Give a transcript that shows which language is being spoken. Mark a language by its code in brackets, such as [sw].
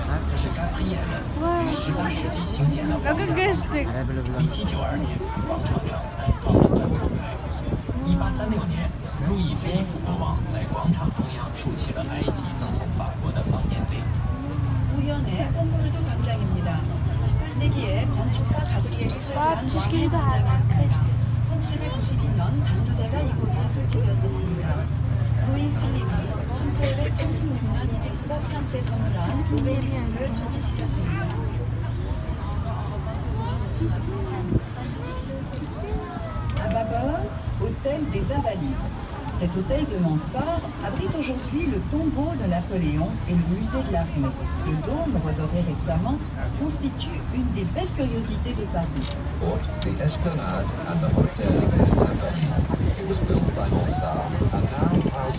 [zh] 这是盖尔耶于18世纪兴建的广场，1792年广场上才装了观众台。 1836年，路易菲利普国王在广场中央竖起了埃及赠送法国的方尖碑。 [ko] 우연의 콩코르드 광장입니다. 18세기에 건축가 가브리엘이 설계한 왕의 광장이었습니다. 1792년 단두대가 이곳에 설치되었었습니다. 루이 필립이 1836년 이집트가 프랑스에 선물한 오벨리스크를 설치시켰습니다. [fr] À bâbord, hôtel des Invalides. Cet hôtel de mansard abrite aujourd'hui le tombeau de Napoléon et le musée de l'armée. Le dôme, redoré récemment, constitue une des belles curiosités de Paris. [en] Or the Esplanade and the Hotel des Invalides. It was built by Mansart and now houses